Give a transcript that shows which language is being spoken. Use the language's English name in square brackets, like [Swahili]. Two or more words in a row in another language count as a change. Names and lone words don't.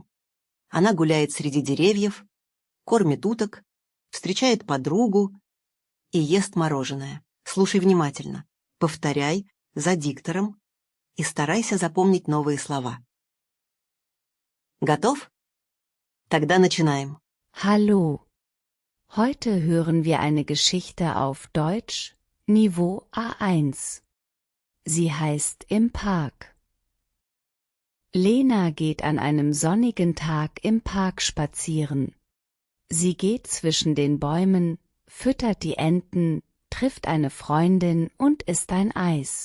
[Russian] Она гуляет среди деревьев, кормит уток, встречает подругу и ест мороженое. Слушай внимательно, повторяй за диктором и старайся запомнить новые слова. Готов? Тогда начинаем. [German] Hallo. Heute hören wir eine Geschichte auf Deutsch, Niveau A1. Sie heißt Im Park. Lena geht an einem sonnigen Tag im Park spazieren. Sie geht zwischen den Bäumen, füttert die Enten, trifft eine Freundin und isst ein Eis.